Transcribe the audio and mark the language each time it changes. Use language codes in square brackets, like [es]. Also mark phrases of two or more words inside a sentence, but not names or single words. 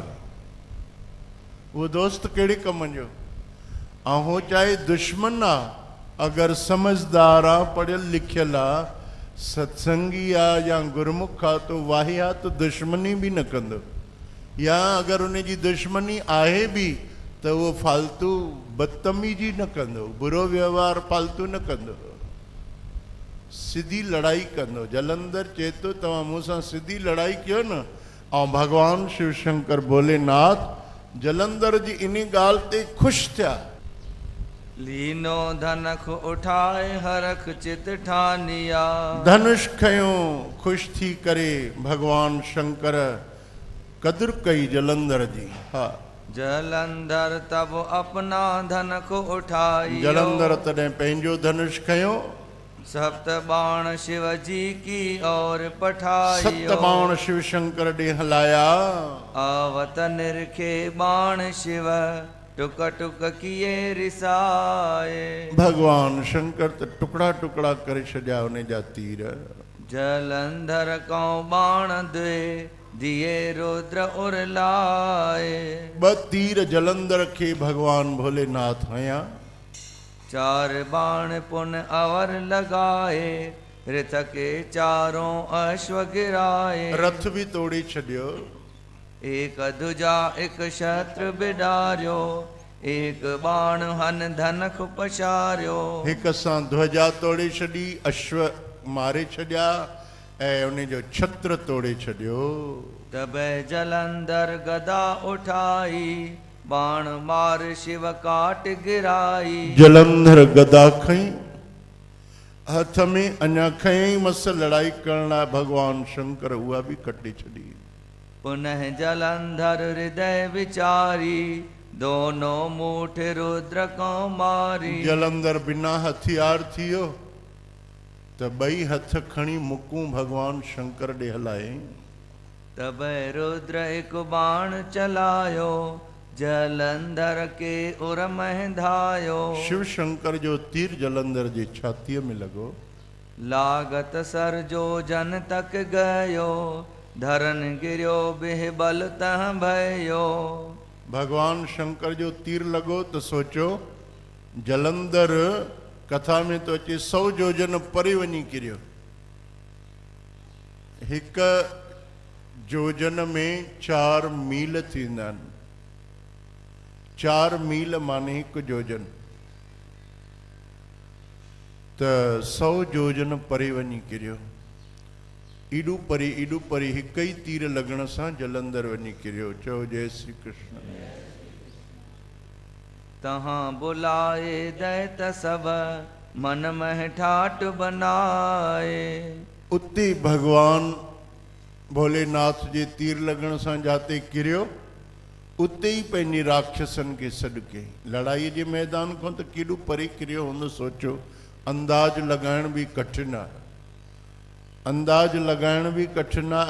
[sd] उहो दोस्त कहिड़े कम जो, ऐं हो चाहे दुश्मन आहे, अगरि समझदार आहे, पढ़ियल लिखियल आहे, सत्संगी आहे या गुरमुख आहे, तो वाहियात दुश्मनी बि न कंदो। या अगरि उन जी दुश्मनी आहे बि त उहो फालतू बदतमीजी न कंदो, बुरो व्यवहार फालतू न कंदो, सिधी लड़ाई कंदो। जलंधर चए थो तव्हां मूंसां सिधी लड़ाई कयो न। ऐं भगवान शिव शंकर भोलेनाथ जलंधर जी इन ॻाल्हि ते ख़ुशि थिया। [hi] लीनो धनख उठाए हरख चित ठानिया। [sd] धनुष खयो, ख़ुशि थी करे भगवान शंकर कदुर कई जलंधर जी। हा, [hi] जलंधर तब अपना धनख उठाई। [sd] जलंधर तॾहिं पंहिंजो धनुष खयो, [hi] सप्त बाण शिव जी की और पठाई। [sd] सत बाण शिव शंकर ॾे हलाया। [hi] आवत निरखे बाण शिव, टुक टुक किए रिसाए। [sd] भगवान शंकर त टुकड़ा टुकड़ा करे छॾिया उन जा तीर। [hi] जलंधर को बाण दे दिए रुद्र उरलाए। [sd] ॿ तीर जलंधर खे भगवान भोलेनाथ हया। [hi] चार बाण पुन अवर लगाए, रथ के चारों अश्व गिराए। [sd] रथ भी तोड़ी छॾियो। [hi] एक दुजा एक शत्रु बिडारियो, एक बाण हन धनख पछारियो। [sd] हिक सां ध्वजा तोड़े छॾी, अश्व मारे छॾिया ऐं उन जो छत्र तोड़े छॾियो। [hi] तबे जलंधर गदा उठाई, बाण मार शिव काट गिराई। [sd] जलंधर गदा खई, हथ में अञा खई मस लड़ाई करण लाइ भगवान शंकर उहा भी कटे छॾी। [hi] पुनः जलंधर हृदय विचारी, दोनों मूठ रुद्र को मारी। [sd] जलंधर बिना हथियार थियो त ॿई हथ खणी मुकूं भगवान शंकर ॾे हलाए। [hi] तब रुद्र एक बाण चलायो, जलंधर के उर मह धायो। [sd] शिव शंकर जो तीर जलंधर जी छातीअ में लॻो। [hi] लागत सर जो जन तक गयो, धरन गिरियो बिह बल तह भयो। [sd] भगवान शंकर जो तीर लॻो त सोचो जलंधर कथा में तो अचे 100 जोजन परे वञी किरियो। हिक जोजन में 4 मील थींदा आहिनि। 4 मील माने हिकु जोजन, त 100 जोजन परे वञी किरियो। एॾो परे हिकु ई तीर लॻण सां जलंधर वञी किरियो। चओ जय श्री कृष्ण। [hi] तहां बुलाए दैत सब, मन मह ठाट बनाए। [sd] उते भगवान भोलेनाथ जे तीर लॻण सां जाते किरियो, उते ई पंहिंजे राक्षसनि खे सॾु कयईं। लड़ाईअ जे मैदान खां त केॾो परे किरियो हूंदो सोचो। अंदाज़ लॻाइण बि कठिन आहे। अंदाज़ लॻाइण बि कठिन आहे।